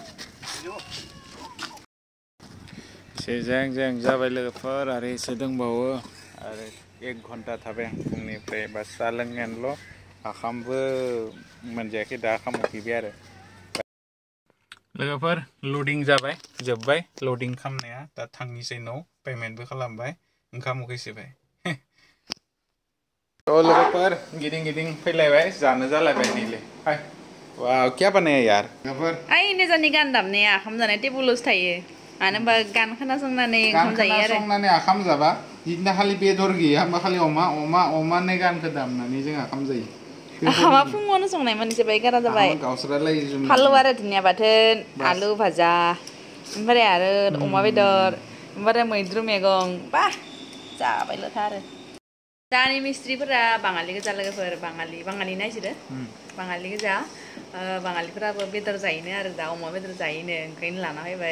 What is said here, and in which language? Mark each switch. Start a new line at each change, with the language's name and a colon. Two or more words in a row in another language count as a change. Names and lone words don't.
Bodo: एसे जें जाबाय लोगोफोर आरो एसे दंबावो आरो 1 घन्टा थाबाय आं फुंनिफ्राय बा साहा लोंनायानोल' आखामबो मोनजायाखै दा आखाम उखैबाय आरो लोगोफोर लडिं जाबाय जोब्बाय लडिं खालामनाया दा थांनिसै न' पेमेन्टबो खालामबाय ओंखाम उखैसोबाय थ' लोगोफोर गिदिं फैलायबाय जानो जालायबाय नैलै
Hindi: वाह क्या बनाया यार
Bodo: Ai ini jani gan damnya akam jane tebulus थायो मानो होनबा गान खोनासंनानै ओंखाम जायो आरो संनानै आखाम जाबा बिदिनो खालि बेदर गैया होमबा खालि अमानि गानखौ दामनानै जों आखाम जायो आखामा फुङावनो संनायमोन एसे बाय गारा जाबाय फालौ आरो दुनिया बाथोन आलु भाजा ओमफ्राय आरो अमा बेदर ओमफ्राय मैद्रु मैगं बा जाबायल'था आरो दानि मिस्ट्रिफोरा बाङालि गोजा लोगोफोर बाङालि नायसोरो बाङालि गोजा बाङालिफोराबो बेदर जायोनो आरो दा अमा बेदर जायोनो ओंखायनो लाना फैबाय